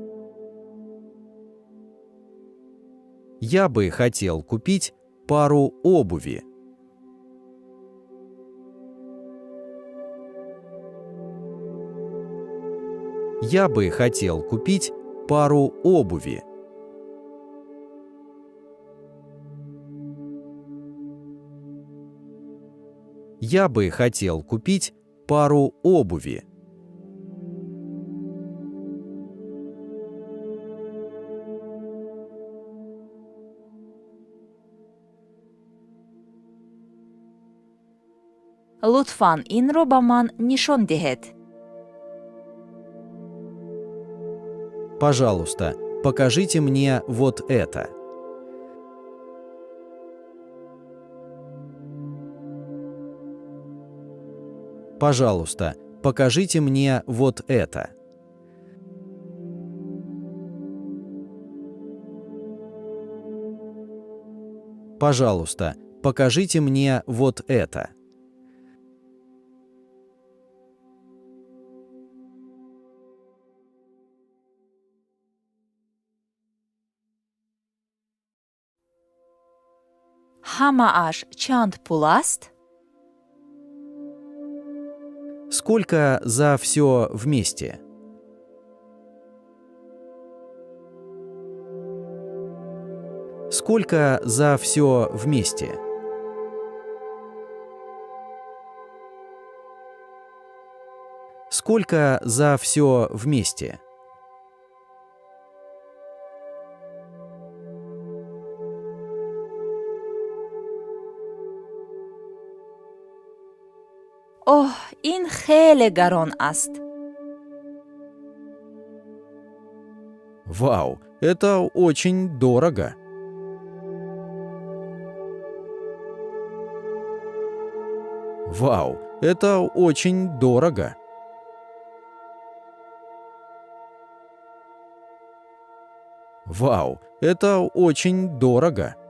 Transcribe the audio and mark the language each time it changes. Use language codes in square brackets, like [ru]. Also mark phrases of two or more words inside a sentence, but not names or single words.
[ru] Я бы хотел купить пару обуви. Я бы хотел купить пару обуви. Я бы хотел купить пару обуви. [tg] лутфан инро ба ман нишон диҳед. [ru] Пожалуйста, покажите мне вот это. Пожалуйста, покажите мне вот это. Пожалуйста, покажите мне вот это. [tg] ҳамааш чанд пул аст? [ru] Сколько за все вместе? Сколько за все вместе? Сколько за все вместе? [tg] оҳ, ин хеле гарон аст. [ru] Вау, это очень дорого. Вау, это очень дорого. Вау, это очень дорого.